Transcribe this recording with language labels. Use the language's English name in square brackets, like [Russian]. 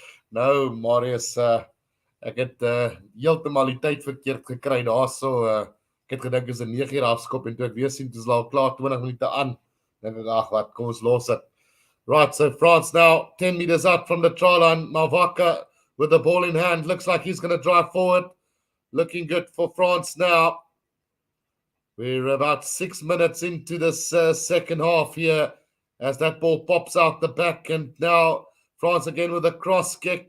[Afrikaans] Nou, Marius, ek het heeltemal die tyd verkeerd gekry daarso. Ek het gedink is 'n 9 uur afskop en toe ek weer sien dis al klaar 20 minute aan. Dink ek, ag wat, kom ons los dit. [English] Right, so France now 10 meters out from the try line. Mavaka with the ball in hand, looks like he's going to drive forward. Looking good for France now. We're about 6 minutes into this second half here as that ball pops out the back, and now France again with a cross kick.